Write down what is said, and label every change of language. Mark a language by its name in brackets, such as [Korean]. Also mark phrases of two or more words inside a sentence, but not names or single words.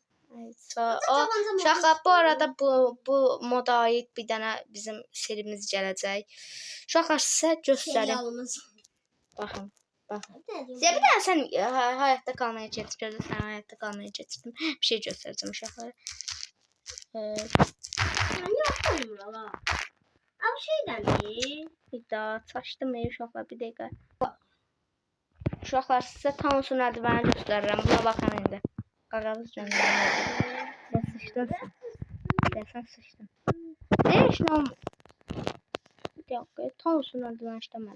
[Azerbaijani] Uşaqlar, bu arada bu moda aid bir dənə bizim serimiz gələcək. Uşaqlar, sizə göstərim. Baxın. Sizə bir dənə sən həyatda qalmaya keçirdin. Sən həyatda qalmaya keçirdin. Bir şey göstərəcəm uşaqlara. [Turkish] Niye yapmadın valla? Abi şeyden [Azerbaijani] Bir daha saçdım uşaqlar, bir dəqiqə. Uşaqlar, sizə tam son əldivəni göstərirəm. Buna baxın indi. Qağavuz göndərir. Sən sıçdın sən. Sən sıçdın. Ne işin olmur? Bir dəqiqə, tam son əldivəni işləmədi.